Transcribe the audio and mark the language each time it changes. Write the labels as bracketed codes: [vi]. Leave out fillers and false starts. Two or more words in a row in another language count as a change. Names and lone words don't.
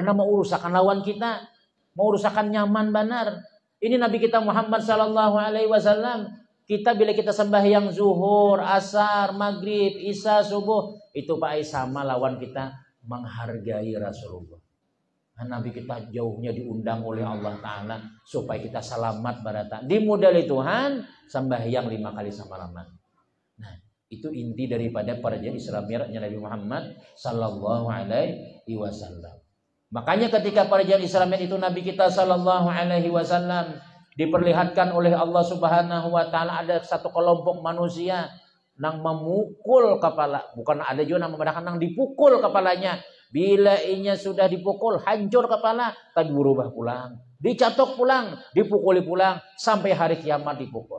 [bjn] Karena mau urusakan lawan kita, mau urusakan nyaman benar. Ini Nabi kita Muhammad [ar] صلى الله عليه وسلم. [bjn] Kita bila kita sembahyang zuhur, asar, maghrib, isya, subuh, itu Pak sama lawan kita menghargai Rasulullah. Nah, Nabi kita jauhnya diundang oleh [ar] الله تعالى [bjn] supaya kita selamat barata. Dimudali Tuhan sembahyang 5 kali semalaman. Nah, itu inti daripada perjanjian Isra Mi'rajnya Nabi Muhammad [ar] صلى الله عليه وسلم. [bjn] Makanya ketika perjanjian Isra Mi'raj itu Nabi kita [ar] صلى الله عليه وسلم [bjn] diperlihatkan oleh [ar] الله سبحانه وتعالى [bjn] ada satu kelompok manusia nang memukul kepala, bukan ada juga nang membedakan nang dipukul kepalanya. Bila inya sudah dipukul hancur kepala, tadi berubah pulang, dicatok pulang, dipukuli pulang sampai hari kiamat dipukul.